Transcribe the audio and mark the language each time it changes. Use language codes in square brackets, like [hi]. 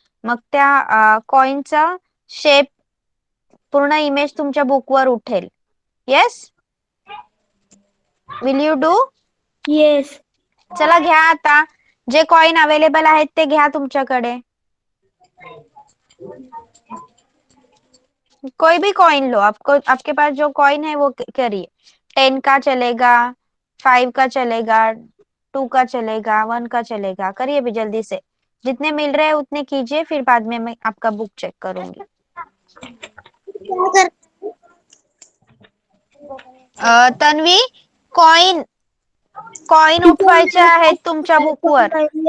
[mr] मग त्या कॉइनचा शेप पूर्ण इमेज तुमच्या बुकवर उठेल. [en] Yes? Will you do? Yes. [mr] चला घ्या आता. जे कॉइन अवेलेबल आहेत ते घ्या तुमच्याकडे. [hi] कोई भी कॉइन लो, आपको आपके पास जो कॉइन है वो करिए. 10 का चलेगा, 5 का चलेगा, 2 का चलेगा, 1 का चलेगा. करिए भी जल्दी से. जितने मिल रहे हैं उतने कीजिए, फिर बाद में मैं आपका बुक चेक करूंगी. [mr] तन्वी, कॉइन कॉइन उठवायचे आहेत तुमच्या बुकवर.